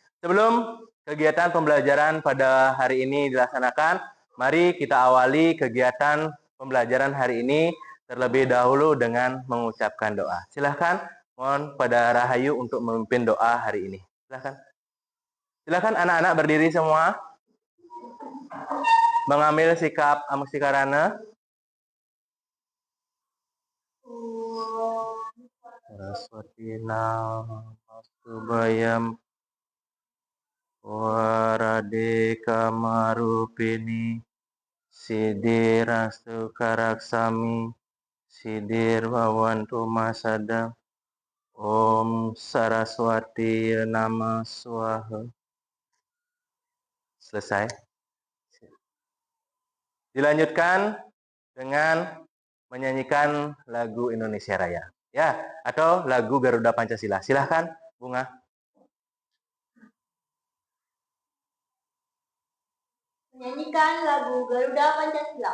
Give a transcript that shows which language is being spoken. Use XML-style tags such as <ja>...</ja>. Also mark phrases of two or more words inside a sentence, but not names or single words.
<id>Sebelum kegiatan pembelajaran pada hari ini dilaksanakan, mari kita awali kegiatan pembelajaran hari ini terlebih dahulu dengan mengucapkan doa. Silahkan, mohon pada Rahayu untuk memimpin doa hari ini. Silahkan. Silakan anak-anak berdiri semua. Mengambil sikap amustikarana.</id> <sa>Saraswati namastubayam waradeka marupini sidirastu karaksami sidir wawantu masada. Om Saraswati nama swaha.</sa> <id>Selesai. Dilanjutkan dengan menyanyikan lagu Indonesia Raya. Ya, atau lagu Garuda Pancasila. Silahkan, Bunga. Menyanyikan lagu Garuda Pancasila.</id>